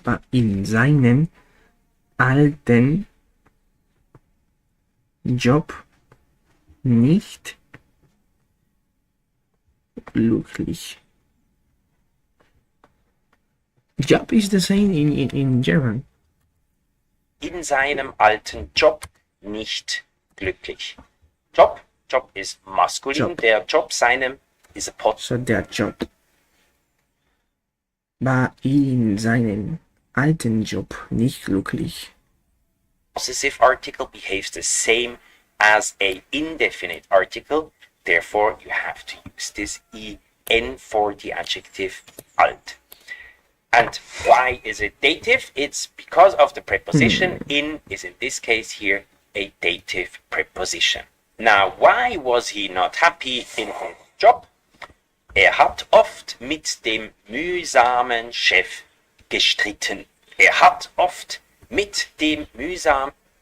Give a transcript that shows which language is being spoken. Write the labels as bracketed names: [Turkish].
[German] in seinem alten Job nicht glücklich. [English] Job is the same in German. [German] in seinem alten Job nicht glücklich. [English] Job is maskulin. Job. [German] Der Job seinem [English] is a pot. [German] So der Job war in seinem alten Job nicht glücklich. [English] Possessive article behaves the same as a indefinite article. Therefore, you have to use this en for the adjective alt. And why is it dative? It's because of the preposition. In is in this case here a dative preposition. Now, why was he not happy in his job? [German] Hat oft mit dem mühsamen Chef gestritten. Hat oft mit dem mühsamen